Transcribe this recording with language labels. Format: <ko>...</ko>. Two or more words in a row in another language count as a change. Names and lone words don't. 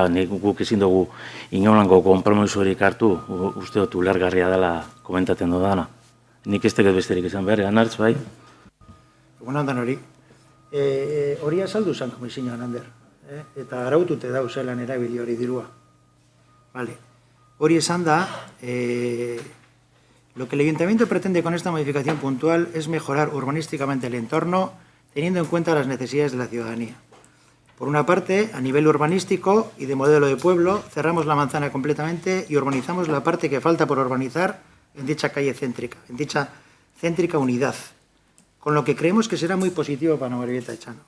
<eu>Nik guk ezin dugu inolango konpromiso horik hartu, uste dut ulergarria dela komentatzen dudana. Nik ez teket besterik izan behar, Anartz, bai? Egun handan hori. Hori azaldu zan komisioan, Ander. Eta arautute da zelan erabili hori dirua. Vale. Hori esan da,</eu> <es>lo que el Ayuntamiento pretende con esta modificación puntual es mejorar urbanísticamente el entorno, teniendo en cuenta las necesidades de la ciudadanía. Por una parte, a nivel urbanístico y de modelo de pueblo, cerramos la manzana completamente y urbanizamos la parte que falta por urbanizar en dicha calle céntrica, en dicha céntrica unidad, con lo que creemos que será muy positivo para Amorebieta de Chano.</es>